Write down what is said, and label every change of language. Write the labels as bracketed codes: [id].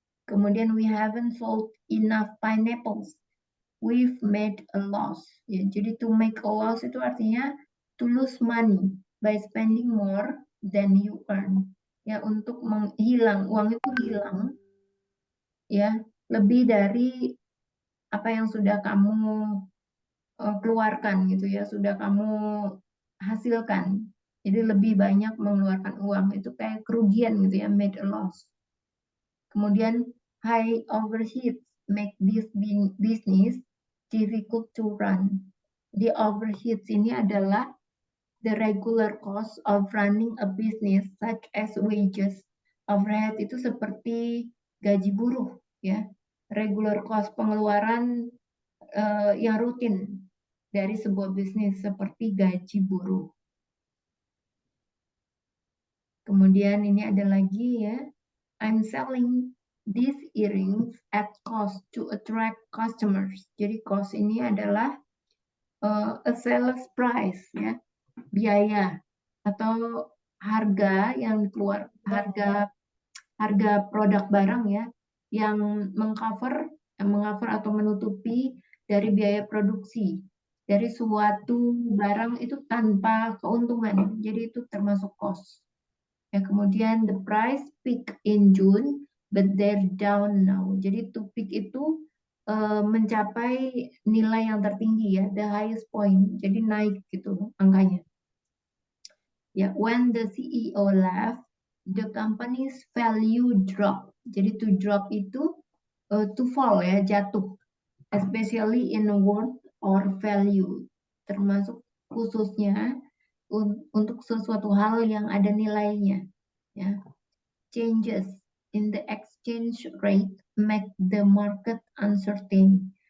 [id] Kemudian [en] we haven't sold enough pineapples. We've made a loss. [id] Ya, jadi [en] to make a loss [id] itu artinya [en] to lose money by spending more than you earn. [id] Ya, untuk menghilang, uang itu hilang ya, lebih dari apa yang sudah kamu keluarkan gitu ya, sudah kamu hasilkan. Jadi lebih banyak mengeluarkan uang, itu kayak kerugian gitu ya, [en] made a loss. [id] Kemudian [en] high overheads make this business difficult to run. The overheads [id] ini adalah [en] the regular cost of running a business such as wages. [id] Overhead itu seperti gaji buruh ya. [en] Regular cost, [id] pengeluaran yang rutin dari sebuah bisnis seperti gaji buruh. Kemudian ini ada lagi ya. [en] I'm selling these earrings at cost to attract customers. [id] Jadi cost ini adalah a seller's price ya, biaya atau harga yang keluar, harga produk barang ya, yang mengcover atau menutupi dari biaya produksi dari suatu barang itu tanpa keuntungan. Jadi itu termasuk cost. Ya, kemudian [en] the price peak in June, but they're down now. [id] Jadi [en] to peak [id] itu mencapai nilai yang tertinggi ya, [en] the highest point. [id] Jadi naik gitu angkanya. Ya, [en] when the CEO left, the company's value drop. [id] Jadi [en] to drop [id] itu [en] to fall [id] ya, jatuh. [en] Especially in worth or value, [id] termasuk khususnya untuk sesuatu hal yang ada nilainya. Ya. [en] Changes in the exchange rate make the market uncertain.